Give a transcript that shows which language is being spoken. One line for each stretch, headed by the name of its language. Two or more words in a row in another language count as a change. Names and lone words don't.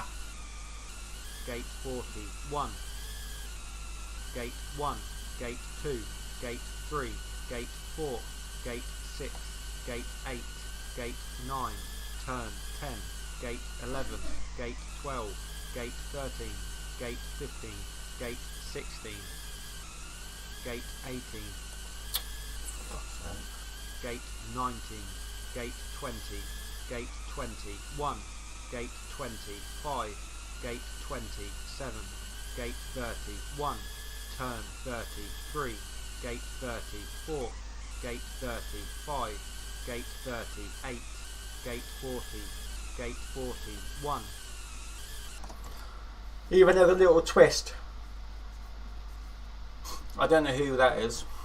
English: gate 41, gate 1, gate 2, gate 3, gate 4, gate 6, gate 8, gate 9, turn 10, gate 11, gate 12, gate 13, gate 15, gate 16, gate 18, gate 19, gate 20, gate 21, gate 25, gate 27, gate 31, turn 33, gate 34, gate 35, gate 38, gate 40, gate 41. Even have a little twist. I don't know who that is.